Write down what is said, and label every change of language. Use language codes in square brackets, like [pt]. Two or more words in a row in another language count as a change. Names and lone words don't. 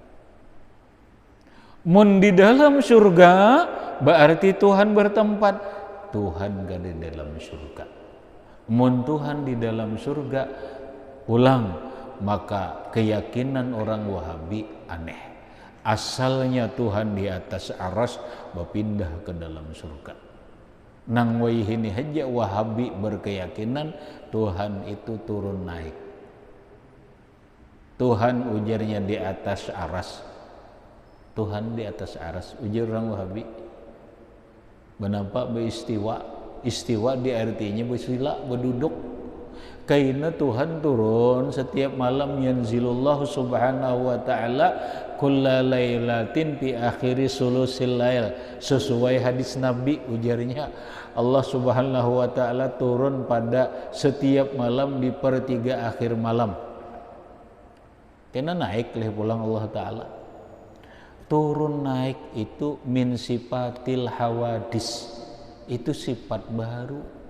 [id] Mun di dalam surga berarti Tuhan bertempat. Tuhan gak ada dalam surga. Mun Tuhan di dalam surga pulang, maka keyakinan orang Wahabi aneh. Asalnya Tuhan di atas aras berpindah ke dalam surga. [bjn] Nang wayhini haja [id] Wahabi berkeyakinan Tuhan itu turun naik. Tuhan ujarnya di atas aras. Tuhan di atas aras, ujar orang Wahabi. Kenapa beristiwa? Istiwa di artinya bersila, berduduk. Kaina Tuhan turun setiap malam, [ar] ينزل الله سبحانه وتعالى كل ليلة في آخر ثلث الليل. [id] Sesuai hadis Nabi, ujarnya Allah subhanahu wa ta'ala turun pada setiap malam di pertiga akhir malam. [bjn] Kena naik leh pulang Allah ta'ala. [id] Turun naik itu [ar] من صفات الحوادث, [id] itu sifat baru.